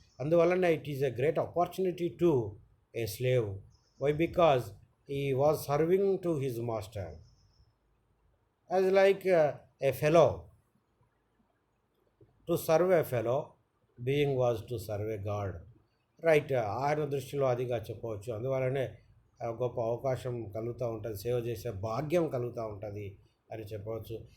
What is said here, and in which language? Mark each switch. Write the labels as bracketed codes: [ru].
[en] అందువలన it is a great opportunity to a slave. Why? Because he was serving to his master as like a fellow. To serve a fellow being was to serve a god. [te] Right, ఆయన దృష్టిలో అదిగా చెప్పవచ్చు. అందువలనే గొప్ప అవకాశం కలుగుతూ ఉంటుంది, సేవ చేసే భాగ్యం కలుగుతూ ఉంటుంది అని చెప్పవచ్చు.